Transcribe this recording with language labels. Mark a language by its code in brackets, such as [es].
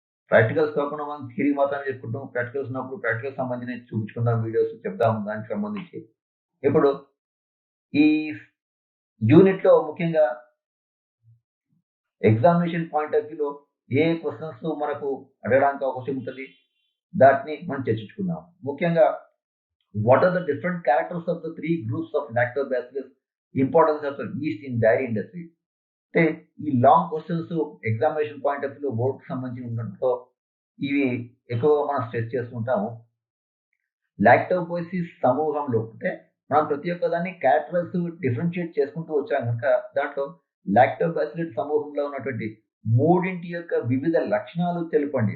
[te] Practicals కాకుండా మనం theory మాత్రమే చెప్పుకుంటాం. ప్రాక్టికల్స్ ఉన్నప్పుడు ప్రాక్టికల్స్ సంబంధించి చూపించుకుందాం, వీడియోస్ చెప్దాం దానికి సంబంధించి. ఇప్పుడు ఈ యూనిట్ లో ముఖ్యంగా ఎగ్జామినేషన్ పాయింట్ ఆఫ్ వ్యూలో ఏ క్వశ్చన్స్ మనకు అడగడానికి అవకాశం ఉంటుంది దాన్ని మనం చర్చించుకుందాం. [en] ముఖ్యంగా what are the different characters of the 3 groups of lactobacillus, importance of the yeast in dairy industry. [te] అంటే ఈ long questions examination point of view బోర్డుకి సంబంధించి ఉండడంతో ఇవి ఎక్కువగా మనం స్ట్రెస్ చేస్తుంటాము. లాక్టోబోసిస్ సమూహంలో అంటే మనం ప్రతి ఒక్క దాన్ని క్యారెక్టర్స్ డిఫరెన్షియేట్ చేసుకుంటూ వచ్చాం కనుక దాంట్లో లాక్టోబాసిల్లస్ సమూహంలో ఉన్నటువంటి మూడింటి యొక్క వివిధ లక్షణాలు తెలుపండి.